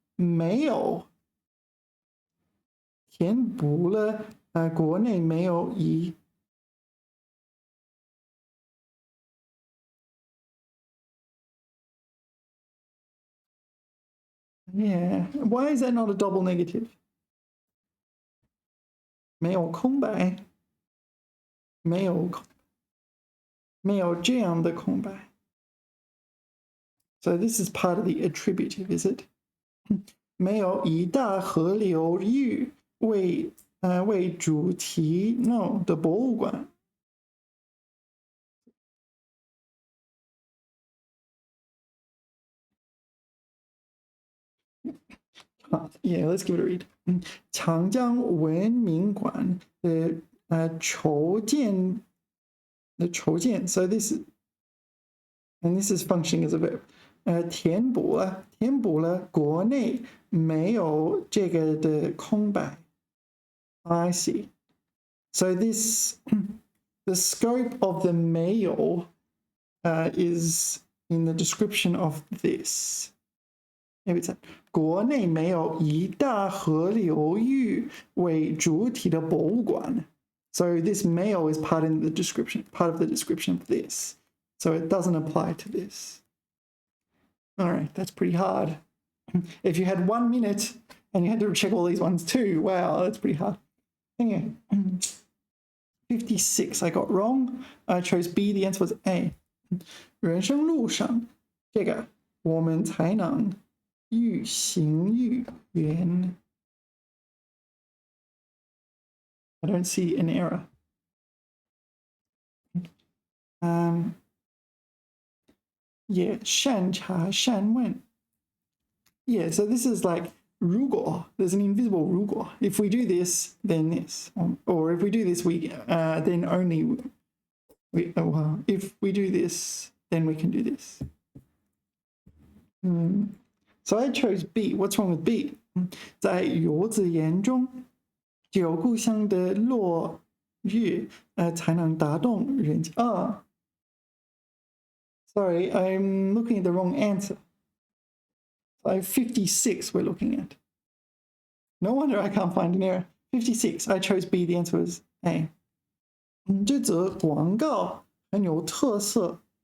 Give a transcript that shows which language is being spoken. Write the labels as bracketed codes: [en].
[zh] 没有填补了国内没有以 [en] Yeah, why is that not a double negative? [zh] 没有空白，没有这样的空白。 [en] So this is part of the attributive, is it? [zh] 没有以大河流域为主题 no 的博物馆。 [en] Yeah, let's give it a read. [zh] 长江文明馆的筹建 [en] so this is functioning as a verb. [zh] 填补了国内没有这个的空白。 [en] I see. So this the scope of the 没有 is in the description of this. Maybe it's [zh] 国内没有以大河流域为主体的博物馆。 [en] So this 没有 is part of the description of this. So it doesn't apply to this. All right, that's pretty hard. If you had 1 minute and you had to check all these ones too, wow, that's pretty hard. Anyway, 56 I got wrong. I chose B, the answer was A. [zh] 人生路上这个我们才能愈行愈远. [en] I don't see an error. Yeah, 善查善问.Yeah, so this is like 如果 there's an invisible 如果 if we do this then this, or if we do this we then only if we do this then we can do this. So I chose B. What's wrong with B? [zh] 在游子眼中，只有故乡的落日，才能打动人心。 [en] Sorry, I'm looking at the wrong answer. So 56 we're looking at. No wonder I can't find an error. 56, I chose B, the answer was A. [zh] 这则广告很有特色.